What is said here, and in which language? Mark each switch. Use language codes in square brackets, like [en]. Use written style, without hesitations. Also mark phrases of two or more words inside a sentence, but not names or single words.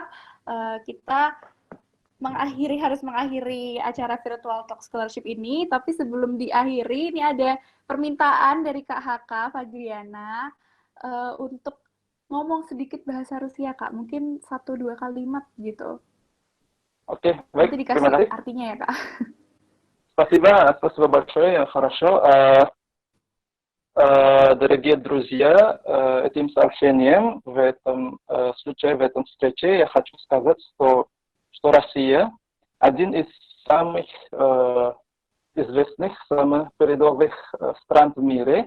[id] Kita harus mengakhiri acara Virtual Talk Scholarship ini, tapi sebelum diakhiri, ini ada permintaan dari Kak Haka Fadriana untuk ngomong sedikit bahasa Rusia, Kak. Mungkin 1-2 kalimat gitu. Oke, baik. Nanti Terima dikasih kasih. artinya ya, Kak. [ru] Спасибо большое, хорошо. Дорогие друзья, этим сообщением в этом случае, в этом встрече я хочу сказать, что Россия один из самых известных, самых передовых стран в мире,